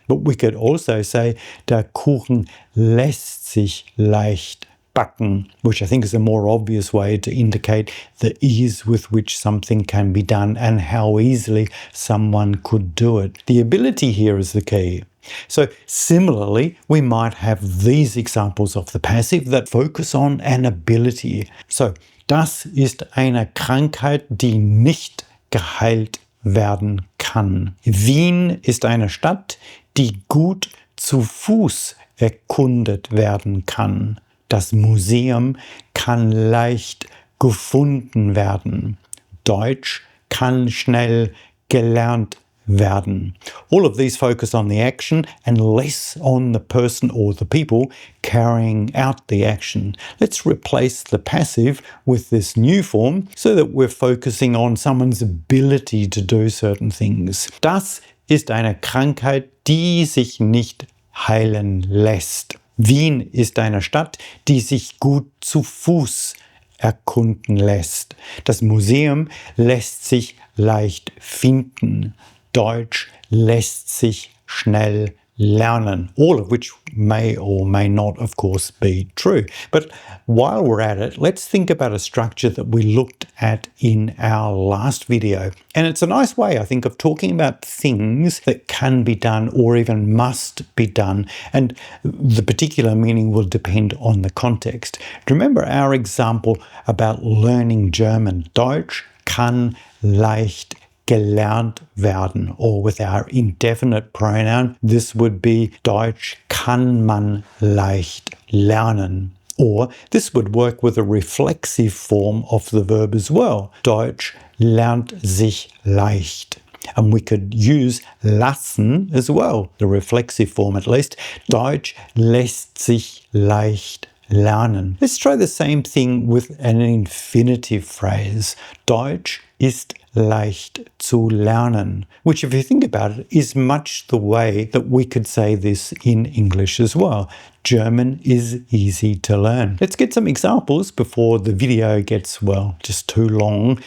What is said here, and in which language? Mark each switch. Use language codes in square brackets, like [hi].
[en] But we could also say, [de] der Kuchen lässt sich leicht backen, [en] which I think is a more obvious way to indicate the ease with which something can be done and how easily someone could do it. The ability here is the key. So similarly, we might have these examples of the passive that focus on an ability. [de] So, das ist eine Krankheit, die nicht geheilt werden kann. Wien ist eine Stadt, die gut zu Fuß erkundet werden kann. Das Museum kann leicht gefunden werden. Deutsch kann schnell gelernt werden. [en] All of these focus on the action and less on the person or the people carrying out the action. Let's replace the passive with this new form so that we're focusing on someone's ability to do certain things. [de] Das ist eine Krankheit, die sich nicht heilen lässt. Wien ist eine Stadt, die sich gut zu Fuß erkunden lässt. Das Museum lässt sich leicht finden. Deutsch lässt sich schnell lernen, [en] all of which may or may not, of course, be true. But while we're at it, let's think about a structure that we looked at in our last video. And it's a nice way, I think, of talking about things that can be done or even must be done. And the particular meaning will depend on the context. Remember our example about learning German. [de] Deutsch kann leicht gelernt werden, [en] or with our indefinite pronoun, this would be [de] Deutsch kann man leicht lernen. [en] Or this would work with a reflexive form of the verb as well. [de] Deutsch lernt sich leicht. [en] And we could use lassen as well, the reflexive form at least. [de] Deutsch lässt sich leicht lernen. [en] Let's try the same thing with an infinitive phrase. [de] Deutsch ist leicht zu lernen, [en] which, if you think about it, is much the way that we could say this in English as well. German is easy to learn. Let's get some examples before the video gets, well, just too long.